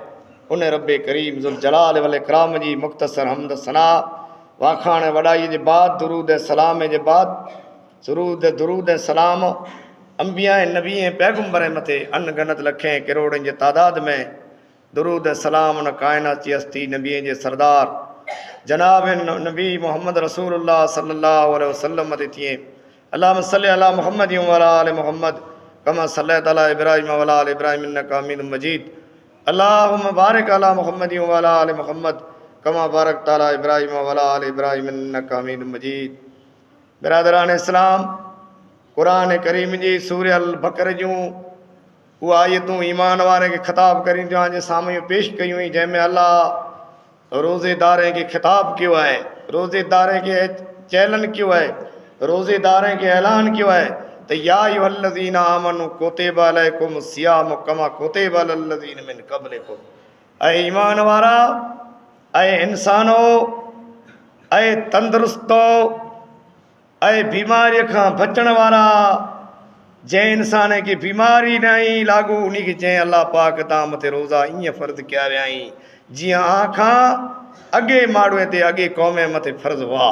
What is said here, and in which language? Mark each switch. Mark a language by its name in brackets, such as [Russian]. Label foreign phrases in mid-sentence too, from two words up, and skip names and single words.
[Sindhi] उन रब करीम [Arabic] ذو الجلال والإكرام [Sindhi] जी मुख़्तसर हमद सना वाखाण वॾाई जे बाद दुरूद सलाम जे बाद दुरूद सलाम अंबिया नबी ऐं पैगुंबर मथे अनगनत लखें करोड़नि जे तादाद में दुरूद सलाम उन कायनात जी हस्ती नबीअ जे सरदार जनाब नबी मोहम्मद रसूलुल्लाह [Arabic] صلى الله عليه وسلم [Sindhi] मथे थिए। [Arabic] اللهم صل على محمد وعلى آل محمد كما صليت على إبراهيم وعلى آل إبراهيم إنك حميد مجيد. اللهم بارك على محمد وعلى آل محمد كما باركت على إبراهيم وعلى آل إبراهيم إنك حميد مجيد. [Sindhi] बिरादरान इस्लाम, क़ुरान करीम जी सूरह अल बकर जूं उहा आयतूं ईमान वारे खे ख़िताब करींदियूं जे साम्हूं पेश कयूं हुई, जंहिंमें अल्लाह रोज़ेदारे खे ख़िताब कयो आहे, रोज़ेदारे खे चैलन कयो आहे, रोज़ेदारे खे ऐलान कयो आहे त [Arabic] يا أيها الذين آمنوا كتب عليكم الصيام كما كتب على الذين من قبلكم. [Sindhi] ऐं ईमान वारा, ऐं इंसानो, ऐं तंदुरुस्तो, ऐं बीमारीअ खां बचण वारा, जंहिं इंसान खे बीमारी न आई लागू उन खे चई अल्लाह पाक तव्हां मथे रोज़ा ईअं फ़र्ज़ु कया विया आहीं जीअं आखां अॻे माण्हूअ ते अॻे क़ौम मथे फ़र्ज़ु हुआ।